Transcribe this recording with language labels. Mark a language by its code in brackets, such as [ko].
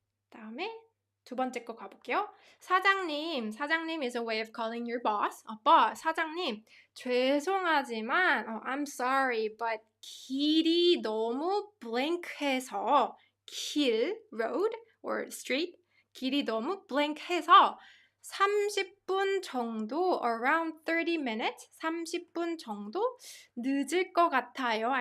[ko] 다음에 두 번째 거 가볼게요. [en] 사장님 is a way of calling your boss. [ko] boss, 사장님, 죄송하지만 [en] I'm sorry, but [ko] 길이 너무 blank해서 길, [en] road or street, [ko] 길이 너무 blank해서 30분 정도, [en] around 30 minutes, [ko] 30분 정도 늦을 것 같아요.